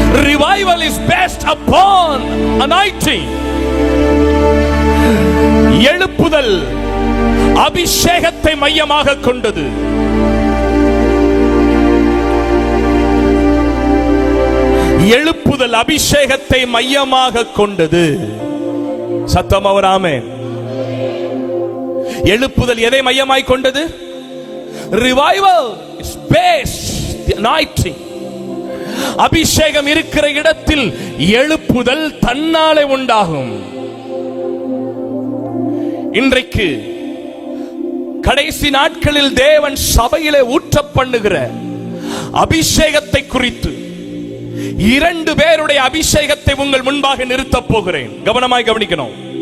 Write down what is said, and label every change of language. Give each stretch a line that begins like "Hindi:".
English: Revival is based upon anointing.
Tamil: எழுப்புதல் அபிஷேகத்தை மையமாக கொண்டது. எழுப்புதல் அபிஷேகத்தை மையமாக கொண்டது. சத்தம் அவர் ஆமென். எழுப்புதல் எதை மையமாய் கொண்டது?
English: Revival is based on anointing.
Tamil: அபிஷேகம் இருக்கிற இடத்தில் எழுப்புதல் தன்னாலே உண்டாகும். இன்றைக்கு கடைசி நாட்களில் தேவன் சபையிலே ஊற்ற பண்ணுகிற அபிஷேகத்தை குறித்து 2 பேருடைய அபிஷேகத்தை உங்கள் முன்பாக நிறுத்தப் போகிறேன். கவனமாய் கவனிக்கணும்.